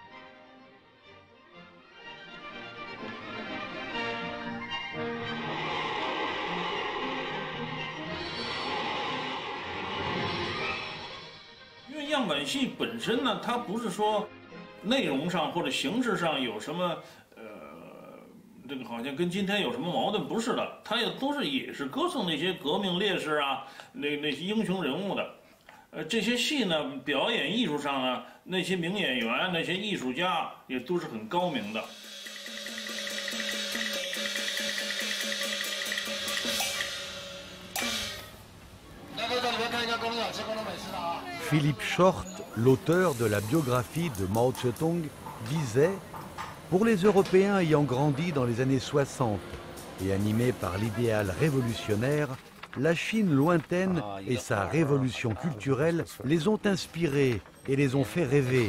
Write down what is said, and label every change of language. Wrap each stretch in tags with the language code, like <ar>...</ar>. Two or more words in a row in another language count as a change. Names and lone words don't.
<zh>« 样板戏本身呢，它不是说内容上或者形式上有什么这个好像跟今天有什么矛盾，不是的，它也是歌颂那些革命烈士啊，那些英雄人物的。这些戏呢，表演艺术上呢，那些名演员、那些艺术家也都是很高明的。</zh> <fr>Philippe Short, l'auteur de la biographie de Mao Tse-tung, disait « Pour les Européens ayant grandi dans les années 60 et animés par l'idéal révolutionnaire, la Chine lointaine et sa révolution culturelle les ont inspirés et les ont fait rêver.</fr>